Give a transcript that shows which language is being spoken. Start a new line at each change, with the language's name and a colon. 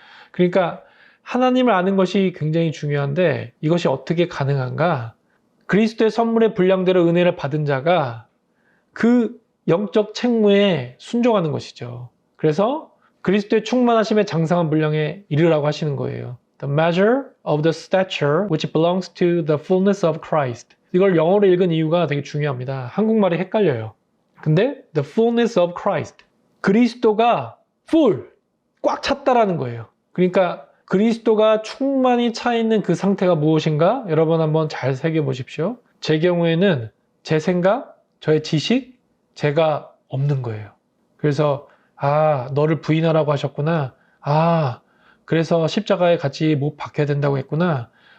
Korean: 그러니까 하나님을 아는 것이 굉장히 중요한데 이것이 어떻게 가능한가? 그리스도의 선물의 분량대로 은혜를 받은 자가 그 영적 책무에 순종하는 것이죠. 그래서 그리스도의 충만하심의 장성한 분량에 이르라고 하시는 거예요.
English: The measure of the stature which belongs to the fullness of Christ.
Korean: 이걸 영어로 읽은 이유가 되게 중요합니다. 한국말이 헷갈려요. 근데
English: the fullness of Christ.
Korean: 그리스도가 full, 꽉 찼다라는 거예요. 그러니까 그리스도가 충만히 차 있는 그 상태가 무엇인가? 여러분 한번 잘 새겨보십시오. 제 경우에는 제 생각, 저의 지식, 제가 없는 거예요. 그래서 너를 부인하라고 하셨구나. 그래서 십자가에 같이 못 박혀야 된다고 했구나.